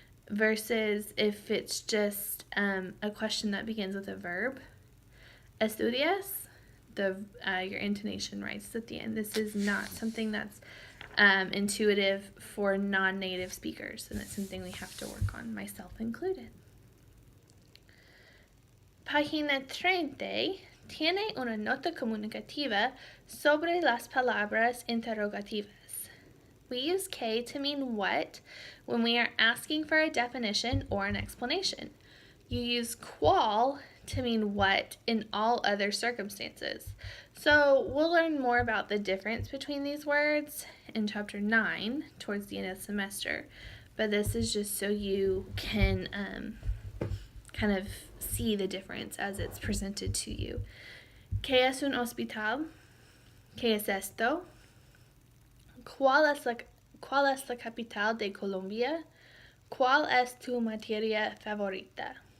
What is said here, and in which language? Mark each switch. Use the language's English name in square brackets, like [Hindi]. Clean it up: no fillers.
[English] Versus if it's just a question that begins with a verb. [Spanish] ¿Estudias? [English] Your intonation rises at the end. This is not something that's intuitive for non-native speakers, and it's something we have to work on, myself included. [Spanish] Página 30 tiene una nota comunicativa sobre las palabras interrogativas. [English] We use que to mean what when we are asking for a definition or an explanation. You use cuál to mean what in all other circumstances. So we'll learn more about the difference between these words in Chapter 9 towards the end of the semester. But this is just so you can kind of see the difference as it's presented to you. [Spanish] ¿Qué es un hospital? ¿Qué es esto? ¿Cuál es la capital de Colombia? ¿Cuál es tu materia favorita?